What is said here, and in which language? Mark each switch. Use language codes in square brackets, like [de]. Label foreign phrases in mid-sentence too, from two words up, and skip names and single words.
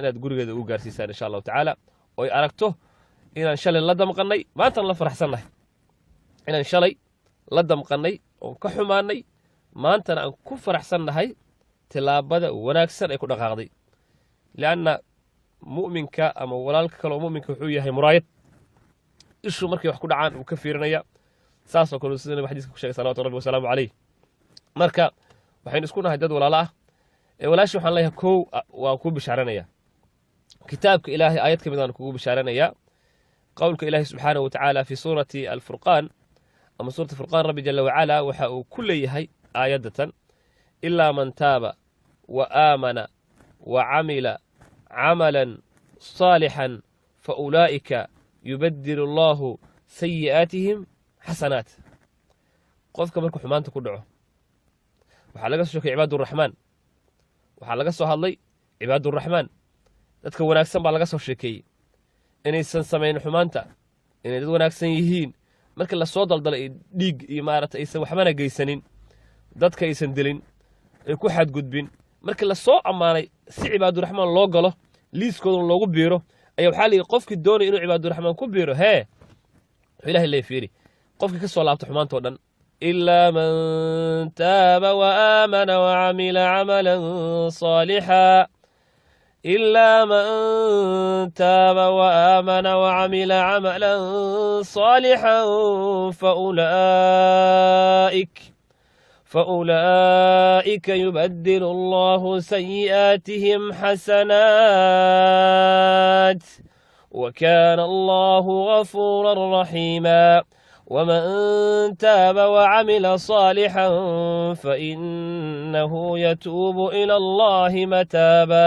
[so] inaad gurigeeda u gaarsiisaan [ar] إن شاء الله تعالى [so] oo ay aragto inaan shalay la damqanay maanta la faraxsanahay inaan shalay la damqanay oo ka xumaanay maanta aan ku faraxsanahay tilaabada wanaagsan ay ku dhaqaaqday laana mu'minka ama walaalka kale oo mu'minka wuxuu yahay muraayad ishu markay wax ku dhacaan uu ka fiirinaya saas oo kale sidoo xadiiska ku sheegay [ar] صلاة ربي وسلامه عليه. [so] marka waxaan isku nahay dad walaalo ah walaashi waxaan leeyahay koow waa ku bishaaranaya kitaabka Ilaahay aayad kamid aan ku bishaaranaya qowlka Ilaahay [ar] سبحانه وتعالى في سورة الفرقان [so] ama [ar] سورة الفرقان ربي جل وعلا [so] waxa uu ku leeyahay aayadatan [ar] إلا من تاب وآمن وعمل عملا صالحا فأولئك يبدل الله سيئاتهم حسنات. [so] qofka markuu xumaanta ku dhaco waxaa laga soo sheekay [ar] عباد الرحمن [so] waxaa laga soo hadlay [ar] عباد الرحمن [so] dadka wanaagsan baa laga soo sheekeeyay inaysan sameyn xumaanta inay dad wanaagsan yihiin marka la soo daldalay dhiig iyo maaragtay aysan waxbana geysanin dadka aysan dilin ay ku xadgudbin marka la soo amaanay si [ar] عباد الرحمن [so] loo galo liiskooda loogu biiro ayaa waxaa leeyahay qofkii doonay inuu [ar] عباد الرحمن [so] ku biiro Ilaahay leeyahay fiiri qofkii ka soo laabto xumaanta oo dhan [ar] إلا من تاب وآمن وعمل عملا صالحا إلا من تاب وآمن وعمل عملا صالحا فأولئك يبدل الله سيئاتهم حسنات وكان الله غفورا رحيما ومن تاب وعمل صالحا فإنه يتوب إلى الله متابا.